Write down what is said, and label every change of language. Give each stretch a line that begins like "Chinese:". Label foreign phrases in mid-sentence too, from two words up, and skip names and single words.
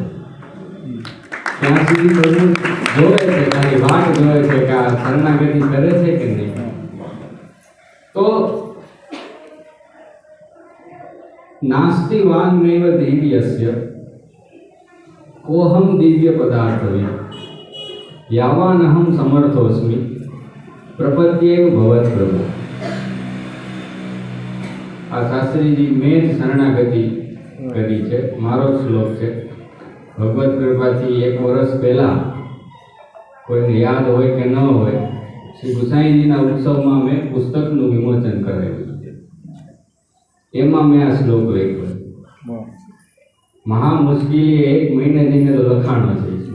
Gujarati: ત્યાં સુધી પ્રભુ જોવે છે, તારી વાટ જોવે છે કે આ શરણાગતિ કરે છે કે નહીં।
Sanskrit: તો નાસ્તિ વાંગ નૈવ દિવ્યસ્ય કોહમ દિવ્ય પદાર્થવિ यावानहं समर्थोऽस्मि प्रपद्येव भवत् प्रभु।
Gujarati: આ શાસ્ત્રીજી મેં જ શરણાગતિ કરી છે, મારો જ શ્લોક છે. ભગવત કૃપાથી 1 વર્ષ પહેલા, કોઈને યાદ હોય કે ન હોય, શ્રી ગુસાઈજીના ઉત્સવમાં મેં પુસ્તકનું વિમોચન કરાવ્યું છે. એમાં મેં આ શ્લોક લખ્યો. મહા મુશ્કેલી 1 મહિને જઈને તો લખાણો છે.